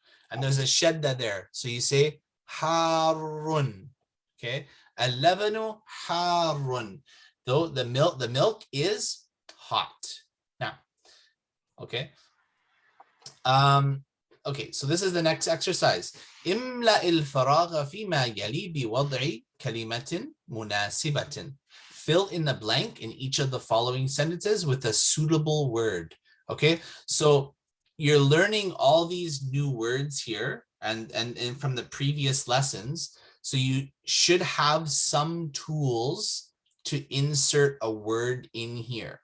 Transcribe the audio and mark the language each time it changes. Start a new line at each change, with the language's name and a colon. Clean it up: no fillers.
English: And there's a shadda there. So you say harun. Okay.
Arabic: Al-labanu harun.
English: Though the milk is hot. Now, okay. Okay, so this is the next exercise.
Arabic: املأ الفراغ فيما يلي بوضع كلمة مناسبة.
English: Fill in the blank in each of the following sentences with a suitable word. Okay, so you're learning all these new words here and from the previous lessons. So you should have some tools to insert a word in here.